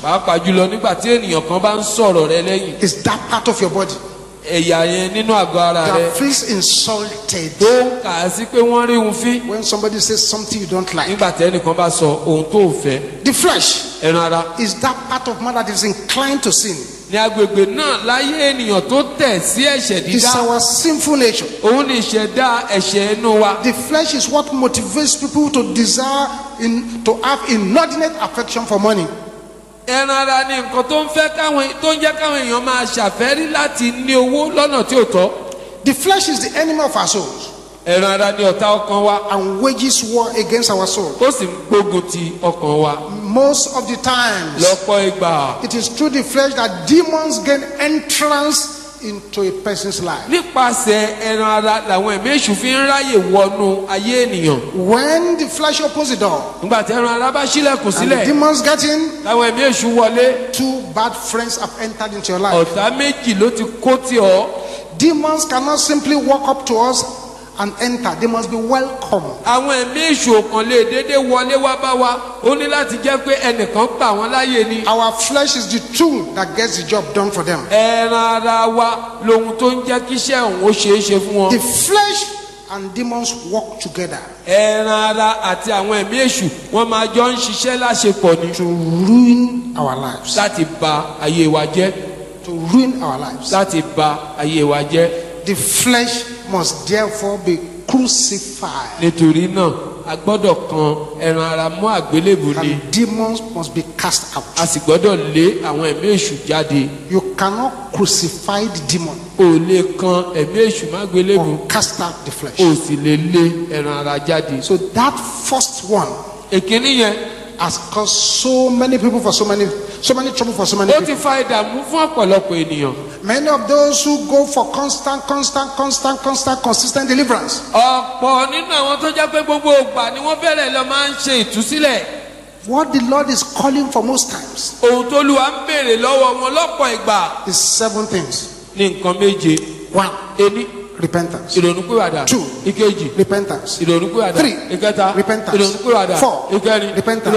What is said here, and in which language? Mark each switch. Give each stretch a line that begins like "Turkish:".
Yoruba: pàápàá jùlọ nígbà tí ènìyàn kan bá ń sọ̀rọ̀ rẹ lẹ́yìn.
English: It's that part of your body
Yoruba: ẹ̀yà yẹn nínú àgọ́ ara rẹ
English: that feels insulted
Yoruba: tó ń kà á sí pé wọ́n rí òun fín
English: when somebody says something you don't like.
Yoruba: nígbà tí ẹnìkan bá sọ ohun tó ò fẹ́.
English: The flesh
Yoruba: ẹran ara
English: is that part of man that is inclined to sin.
Yoruba: ní agbègbè náà láyé ènìyàn tó tẹ̀ sí ẹ̀ṣẹ̀
English: It's
Yoruba: dídá.
English: our sinful nature.
Yoruba: òun ni ìṣẹ̀dá ẹ̀ṣẹ̀ inú wa.
English: The flesh is what motivates people to desire to have inordinate affection for money.
Yoruba: ẹran ara ni nǹkan tó ń jẹ́ káwọn èèyàn máa ṣàfẹ́rí láti ní owó lọ́nà tí ò tọ́.
English: The flesh is the enemy of our souls
Yoruba: ẹran ara ni ọ̀tá ọkàn wa.
English: and wages war against our soul.
Yoruba: ó sì ń gbógun ti ọkàn wa.
English: Most of the times,
Yoruba: lọ́pọ̀ ìgbà
English: it is through the flesh that demons gain entrance into a person's life.
Yoruba: nípasẹ̀ ẹran ara làwọn ẹ̀mí èṣù fi ń ráyè wọnú ayé ènìyàn.
English: When the flesh opens the door
Yoruba: nígbà tí ẹran ara bá ṣílẹ̀kùn
English: and the
Yoruba: sílẹ̀
English: demons get in,
Yoruba: làwọn ẹ̀mí èṣù wọlé.
English: two bad friends have entered into your life.
Yoruba: ọ̀tá méjì ló ti kó tì ọ́.
English: Demons cannot simply walk up to us and enter. They must be welcome.
Yoruba: àwọn ẹ̀mí èṣù kan lè dédé wọlé wá bá wa ó ní láti jẹ́ pé ẹnìkan gbà wọ́n láyè ni.
English: Our flesh is the tool that gets the job done for them.
Yoruba: ẹran ara wa lohun tó ń jẹ́ kíṣẹ́ òun ó ṣeé ṣe fún wọn.
English: The flesh and demons work together
Yoruba: ẹran ara àti àwọn ẹ̀mí èṣù wọ́n máa jọ ń ṣiṣẹ́ láṣepọ̀ ni.
English: to ruin our lives.
Yoruba: láti bà ayé wa jẹ́.
English: To ruin our lives.
Yoruba: láti bà ayé wa jẹ́.
English: The flesh must therefore be crucified.
Yoruba: nítorí náà a gbọ́dọ̀ kan ẹran ara mọ́ àgbélébùú ni.
English: And demons must be cast out.
Yoruba: a sì gbọ́dọ̀ lé àwọn ẹ̀mí èṣù jáde.
English: You cannot crucify the demon
Yoruba: o lè kan ẹ̀mí èṣù má gbélébùú.
English: or cast out the flesh.
Yoruba: o sì lè lé ẹran ara jáde.
English: So that first one
Yoruba: èkíní yẹn
English: has caused so many people for so many trouble for so many
Yoruba: ó ti
English: people.
Yoruba: fa ìdààmú fún ọ̀pọ̀lọpọ̀ ènìyàn.
English: Many of those who go for consistent deliverance
Yoruba: ọ̀pọ̀ nínú àwọn tó jẹ́ pé gbogbo ìgbà ni wọ́n bẹ̀rẹ̀ lọ máa ń ṣe ìtúsílẹ̀.
English: what the Lord is calling for most times
Yoruba: ohun tó Olúwa ń béèrè lọ́wọ́ wọn lọ́pọ̀ ìgbà
English: is 7 things.
Yoruba: ní nǹkan méje.
English: 1.
Yoruba: ení
English: Repentance.
Yoruba: ìrònúpìwàdà.
English: 2.
Yoruba: ìkejì
English: Repentance.
Yoruba: ìrònúpìwàdà.
English: 3.
Yoruba: ìkẹta
English: Repentance.
Yoruba: ìrònúpìwàdà.
English: 4.
Yoruba: ìkẹrin
English: Repentance.